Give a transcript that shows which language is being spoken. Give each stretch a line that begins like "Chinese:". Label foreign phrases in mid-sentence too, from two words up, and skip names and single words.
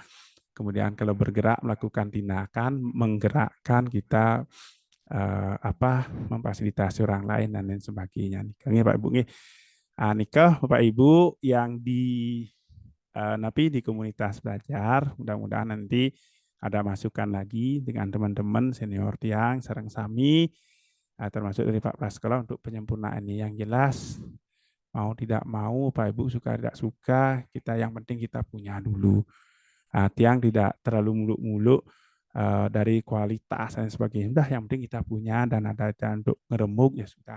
Indonesian: Kemudian kalau bergerak melakukan tindakan, menggerakkan kita memfasilitasi orang lain dan lain sebagainya. Nih Pak Ibu nih. Nikah Bapak Ibu yang di komunitas belajar, mudah-mudahan nanti ada masukan lagi dengan teman-teman senior
Balinese: tiang sareng sami,
Indonesian: termasuk dari Pak Prasekolah untuk penyempurnaan ini. Yang jelas mau tidak mau Pak Ibu suka tidak suka, kita yang penting kita punya dulu. Tiang tidak terlalu muluk-muluk dari kualitas dan sebagainya. Udah yang penting kita punya dan ada untuk ngeremuk ya sudah.